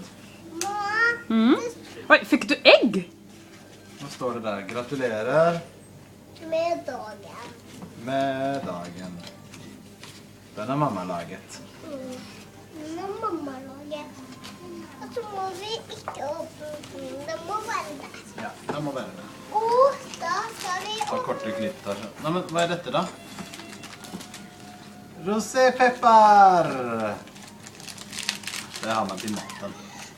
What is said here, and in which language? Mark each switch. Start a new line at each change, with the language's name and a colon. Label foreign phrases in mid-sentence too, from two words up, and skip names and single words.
Swedish: Mamma, Oj, fick du ägg? Vad står det där? Gratulerar med dagen.
Norwegian: med dagen. Den har mamma laget.
Swedish: När mamma lagar. Och
Norwegian: så må vi ikke åpne den. Den må være der. Ja, den må være det. Og da skal vi Ta korte klipp der. Nei, men hva er dette da? Rosépeppar! Det har man til maten.